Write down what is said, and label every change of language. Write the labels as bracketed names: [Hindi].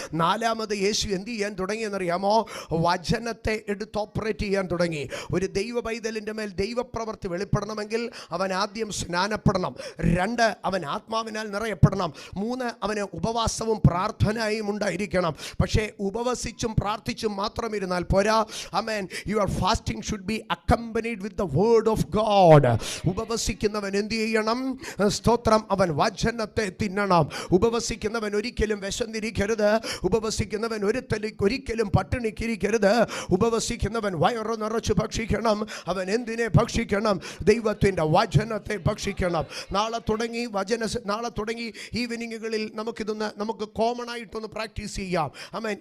[Malayalam] 4-ാമത് യേശു എന്ത് ചെയ്യാൻ തുടങ്ങിയെന്നറിയാമോ? വചനത്തെ എടുത്ത് ഓപ്പറേറ്റ് ചെയ്യാൻ തുടങ്ങി. ഒരു ദൈവ പൈതലിൻ്റെ മേൽ ദൈവപ്രവൃത്തി വെളിപ്പെടണമെങ്കിൽ അവൻ ആദ്യം സ്നാനപ്പെടണം. 2, അവൻ ആത്മാവിനാൽ നിറയപ്പെടണം. 3, അവന് ഉപവാസവും പ്രാർത്ഥനയും ഉണ്ടായിരിക്കണം. പക്ഷേ ഉപവസിച്ചും പ്രാർത്ഥിച്ചും മാത്രം ഇരുന്നാൽ പോരാ. [English] Amen. Your fasting should be accompanied with the word of God. [Malayalam] ഉപവസിക്കുന്നവൻ എന്ത് ചെയ്യണം? സ്തോത്രം, അവൻ വചനത്തെ തിന്നണം. ഉപവസിക്കുന്നവൻ ഒരിക്കലും വിശന്നിരിക്കരുത്. ഉപവസിക്കുന്നവൻ ഒരിക്കലും പട്ടിണിക്കിരിക്കരുത്. ഉപവസിക്കുന്നവൻ വയറ് നിറച്ച് ഭക്ഷിക്കണം. അവൻ എന്തിനെ ഭക്ഷിക്കണം? ദൈവത്തിൻ്റെ വചനത്തെ ഭക്ഷിക്കണം. നാളെ തുടങ്ങി ഈവനിങ്ങുകളിൽ നമുക്ക് കോമൺ ആയിട്ടൊന്ന് പ്രാക്ടീസ് ചെയ്യാം. ആമേൻ.